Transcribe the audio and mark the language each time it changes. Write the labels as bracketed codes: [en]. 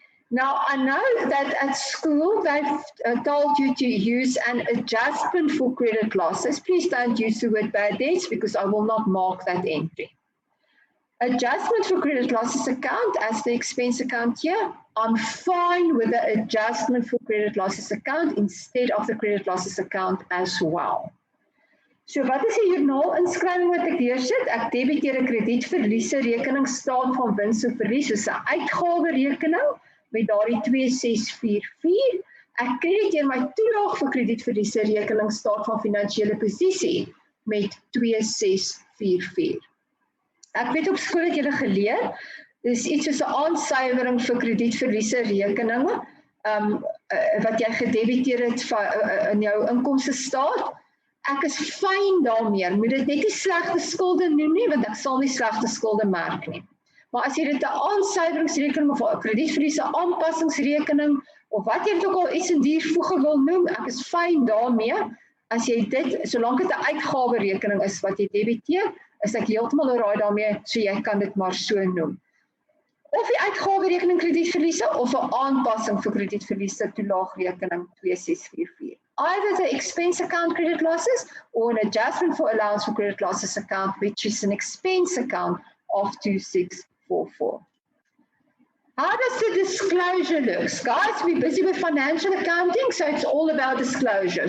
[en] Now, I know that at school they've told you to use an adjustment for credit losses. Please don't use the word bad debts because I will not mark that entry. Adjustment for credit losses account as the expense account here, I'm fine with the adjustment for credit losses account instead of the credit losses account as well. [af] So wat is die joernaal-inskrywing wat ek deursit? Ek debiteer 'n kredietverliese rekening staat van wins of verlies soos 'n uitgawe rekening met daardie 2644. Ek krediteer my toelaag vir kredietverliese rekening staat van finansiële posisie met 2644. Ek weet op skool het julle geleer, dis iets soos 'n aansuiwering vir kredietverliese rekeninge, wat jy gedebiteer het in jou inkomste staat. Ek is fyn daarmee, moet dit net nie slegte skulde noem nie, want ek sal nie slegte skulde merk nie. Maar as jy dit 'n aansuiweringsrekening of 'n kredietverliese aanpassingsrekening of wat jy ook al iets in die voege wil noem, ek is fyn daarmee. As jy dit, solank dit 'n uitgawe rekening is wat jy debiteer, is ek heeltemal alright daarmee, so jy kan dit maar so noem. Of die uitgawe rekening kredietverliese of 'n aanpassing vir kredietverliese toelaagrekening 2644. [en] Either the expense account credit losses or an adjustment for allowance for credit losses account, which is an expense account of 2644. How does the disclosure look? Guys, we're busy with financial accounting, so it's all about disclosure.